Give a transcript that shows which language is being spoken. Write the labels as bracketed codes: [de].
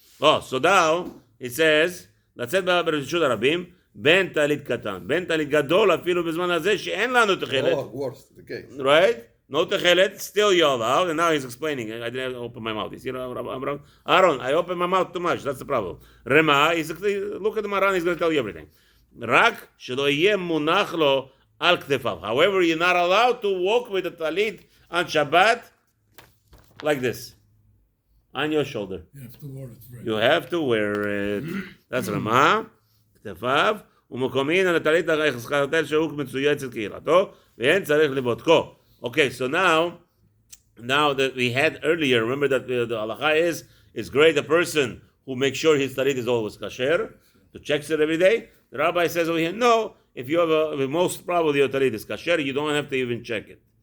[en] Oh, so now it says, [he] לצאת ברשות הרבים, בין טלית קטן, בין טלית גדול אפילו בזמן הזה שאין לנו תכלת. [en] Oh, worse, okay. Right? No תכלת, still you're allowed. And now he's explaining. I didn't open my mouth. You see, Aaron, I opened my mouth too much. That's the problem. Rema, look at the Maran, he's going to tell you everything. [he] רק שלא יהיה מונח לו על כתפיו. [en] However, you're not allowed to walk with the talit on Shabbat like this, on your shoulder. You have to wear it, right? You have to wear it. [he] That's רמה, כתפיו, ומקומין על הטלית החזקתל שהוא מצויצת קהילתו, ואין צריך לבודקו. [en] Okay, so now that we had earlier, remember that the halacha is, it's great a person who makes sure his talit is always kasher, to checks it every day. The rabbi says over here, no, if you have most probably your talit is kasher, you don't have to even check it.